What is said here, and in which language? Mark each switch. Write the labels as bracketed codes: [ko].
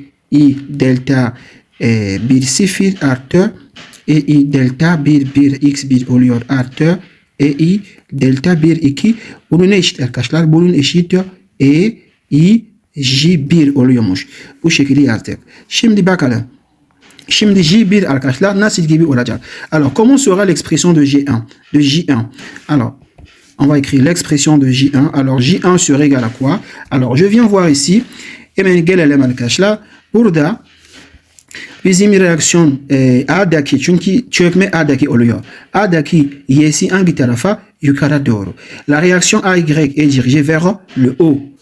[tr] I delta 1 0 artı I delta 1 X1 oluyor artı I delta 1 2. Bunun ne eşit arkadaşlar? Bunun eşit I J1 oluyormuş. Bu şekilde yazdık. Şimdi bakalım. Şimdi J1 arkadaşlar nasıl gibi olacak? [fr] Alors comment sera l'expression de J1? Alors on va écrire l'expression de J1. Alors J1 sera égal à quoi? Alors je viens voir ici. [tr] Hemen gelelim arkadaşlar. Burada bizim reaksiyon A'daki, çünkü çökme A'daki oluyor. A'daki y'si hangi tarafa? Yukarı doğru. [fr] La réaction AY est dirigée vers le haut.